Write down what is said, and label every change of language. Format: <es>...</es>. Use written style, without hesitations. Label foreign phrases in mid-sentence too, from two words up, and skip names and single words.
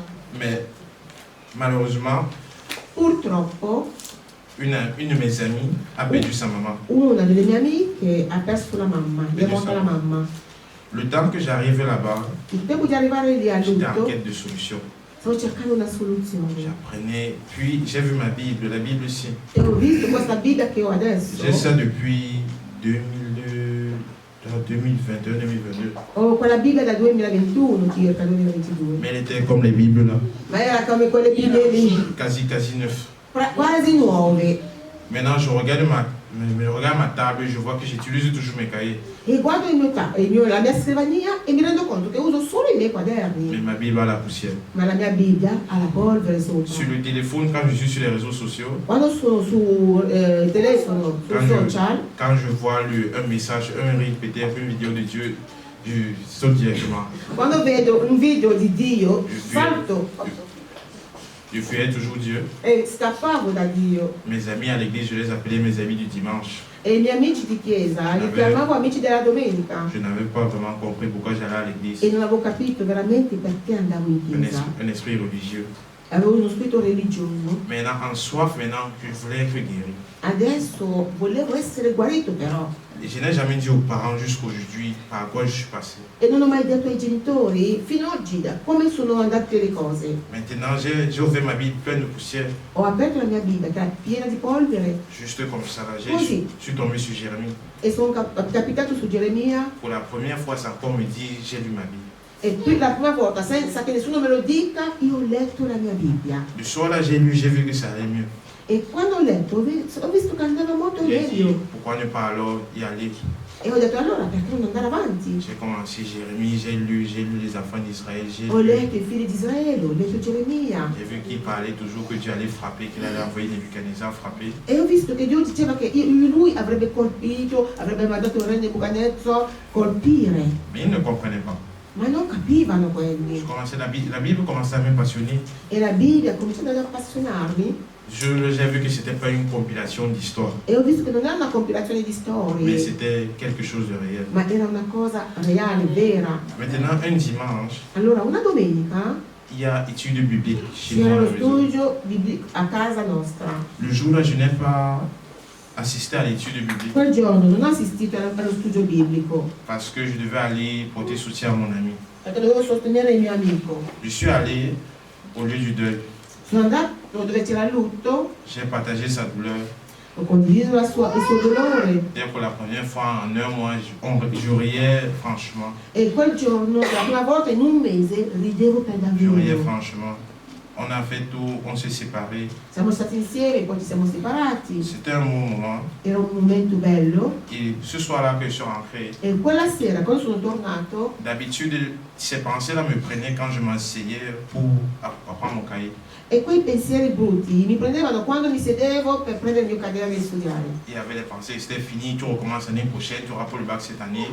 <fr>Mais malheureusement,</fr> <it>Purtroppo</it> <fr>une de mes amies a perdu sa maman.</fr> <it>una delle mie amiche ha perso la mamma, gli è morta la mamma.</it> <fr>Le temps que j'arrivais là-bas,</fr> <it>Il tempo di arrivare lì a</it> <fr>j'étais en</fr> <it>lutto</it> <fr>quête de solution.</fr> <it>stavo cercando una soluzione.</it> <fr>J'apprenais, puis j'ai vu ma Bible, la Bible ici.</fr> <it>E ho visto questa Bibbia che ho adesso.</it> <fr>J'ai ça depuis 2021-2022.</fr> <it>Ho quella Bibbia dal 2021 circa, 2022.</it> <fr>Mais elle était comme les Bibles là,</fr> <it>Ma era come quelle Bibbie lì,</it> <fr>quasi neuf.</fr> <it>quasi nuove.</it> <fr>Maintenant, je regarde ma table et je vois que j'utilise toujours mes cahiers.</fr> <it>E guardo la mia scrivania e mi rendo conto che uso solo i miei</it> <fr>Mais</fr> <it>quaderni.</it> <fr>ma Bible a la poussière.</fr> <it>Ma la mia Bibbia ha la polvere sopra.</it> <fr>Sur le téléphone, quand je suis sur les réseaux sociaux,</fr> <it>Quando sono sul telefono, sul social,</it> <fr>quand je vois un message, un reel, peut-être une vidéo de Dieu, je saute directement.</fr> <it>quando vedo un video di Dio,</it> <fr>Je</fr> <it>salto</it> <fr>Je fuyais toujours Dieu.</fr> <it>e scappavo da Dio.</it> <fr>Mes amis à l'église, je les appelais mes amis du dimanche.</fr> <it>E i miei amici di chiesa li chiamavo amici della domenica.</it> <fr>Je n'avais pas vraiment compris pourquoi j'allais à l'église.</fr> <it>E non avevo capito veramente perché andavo in chiesa.</it> <fr>Un esprit religieux.</fr> <it>Avevo uno spirito religioso.</it> <fr>Maintenant, en soif, maintenant, je voulais être guéri.</fr> <it>Adesso volevo essere guarito però.</it> <fr>Et je n'ai jamais dit aux parents jusqu'aujourd'hui par quoi je suis passé.</fr> <it>E non ho mai detto ai genitori fino ad oggi da come sono andate le cose.</it> <fr>Maintenant, j'ai ouvert ma Bible pleine de poussière.</fr> <it>Ho aperto la mia Bibbia che era piena di polvere</it> <fr>Juste comme ça, là,</fr> <it>Così.</it> <fr>je suis tombé sur Jérémie.</fr> <it>e sono capitato su Geremia</it> <fr>Pour la première fois, sans qu'on me dise, j'ai lu ma Bible.</fr> <it>e per la prima volta, senza che nessuno me lo dica, io ho letto la mia Bibbia.</it> <fr>Le soir là, j'ai lu, j'ai vu que ça allait mieux.</fr> <it>E quando ho letto ho visto che andava molto</it> <fr>J'ai dit,</fr> <it>meglio.</it> <fr>pourquoi ne pas alors y aller?</fr> <it>E ho detto allora perché non andare avanti?</it> <fr>J'ai commencé Jérémie, j'ai lu les enfants d'Israël,</fr> <it>Ho letto i figli di Israele, ho letto Geremia</it> <fr>J'ai vu qu'il parlait toujours que Dieu allait frapper, qu'il allait envoyer Nebuchadnezzar frapper.</fr> <it>e ho visto che Dio diceva che lui avrebbe colpito, avrebbe mandato il re Nebuchadnezzar colpire.</it> <fr>Mais il ne comprenait pas.</fr> <it>Ma non capivano quelli.</it> <fr>La Bible commençait à me passionner.</fr> <it>E la Bibbia ha cominciato ad appassionarmi</it> <fr>J'ai vu que ce n'était pas une compilation d'histoires,</fr> <it>e ho visto che non era una compilazione di</it> <fr>mais</fr> <it>storie,</it> <fr>c'était quelque chose de réel.</fr> <it>ma era una cosa reale, vera.</it> <fr>Maintenant, un dimanche,</fr> <it>Allora, una domenica</it> <fr>il y a études bibliques chez moi</fr> <it>c'era</it> <fr>à</fr> <it>lo</it> <fr>la maison.</fr> <it>studio a casa nostra.</it> <fr>Le jour-là, je n'ai pas assisté à l'étude biblique</fr> <it>Quel giorno non ho assistito allo studio biblico</it> <fr>parce que je devais aller porter soutien à mon ami.</fr> <it>perché dovevo sostenere il mio amico.</it> <fr>Je suis allé au lieu du deuil.</fr> <it>Sono andato dove c'era il lutto,</it> <fr>J'ai partagé sa douleur.</fr> <it>ho condiviso il suo dolore</it> <fr>C'est pour la première fois en un mois, je riais franchement.</fr> <it>e quel giorno, la prima volta in un mese, ridevo per</it> <fr>Je riais</fr> <it>davvero.</it> <fr>franchement. On a fait tout, on s'est séparés.</fr> <it>Siamo stati insieme, poi ci siamo separati.</it> <fr>C'était un bon moment.</fr> <it>Era un momento bello</it> <fr>Et ce soir-là que je suis rentré,</fr> <it>e quella sera, quando sono tornato,</it> <fr>d'habitude, ces pensées-là me prenaient quand je m'asseyais pour apprendre mon cahier.</fr> <it>e quei pensieri brutti mi prendevano quando mi sedevo per prendere il mio caderno e studiare.</it> <fr>Il y avait les pensées, c'était fini, tu recommences l'année prochaine, tu auras pour le bac cette année.</fr>